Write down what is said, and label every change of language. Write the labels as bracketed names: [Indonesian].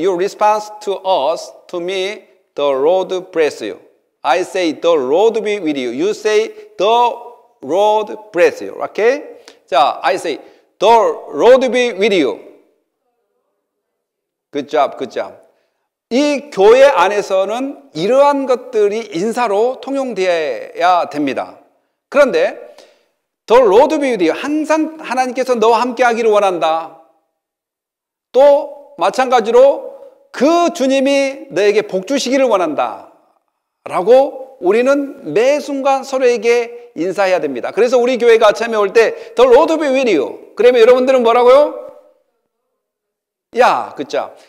[English] Your response to us, to me, the Lord bless you. I say the Lord be with you. You say the Lord bless you. Okay? 자, I say the Lord be with you. Good job, good job. [Korean] 이 교회 안에서는 이러한 것들이 인사로 통용되어야 됩니다. 그런데 [English] The Lord be with you. [Korean] 항상 하나님께서 너와 함께 하기를 원한다. 또 마찬가지로 그 주님이 너에게 복 주시기를 원한다 라고 우리는 매 순간 서로에게 인사해야 됩니다. 그래서 우리 교회가 아침에 올 때 [English] The Lord be with you. [Korean] 그러면 여러분들은 뭐라고요? 야, 그쵸?